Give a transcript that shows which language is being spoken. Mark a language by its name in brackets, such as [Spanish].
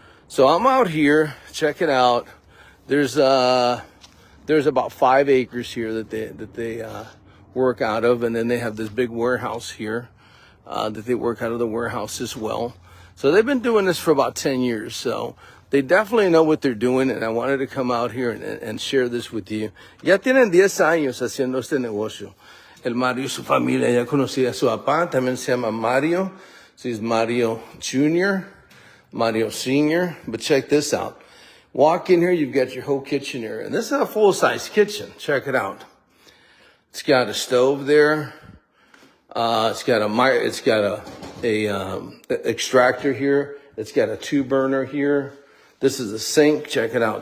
[English] So I'm out here. Check it out. There's about 5 acres here that they work out of, and then they have this big warehouse here that they work out of the warehouse as well. So they've been doing this for about 10 years. So they definitely know what they're doing, and I wanted to come out here and share this with you. [Spanish] Ya tienen 10 años haciendo este negocio. El Mario y su familia, ya conocía a su papá, también se llama Mario. [English] So he's Mario Jr., Mario Sr. But check this out. Walk in here, you've got your whole kitchen area. And this is a full-size kitchen. Check it out. It's got a stove there. It's got a extractor here. It's got a 2-burner here. This is a sink. Check it out.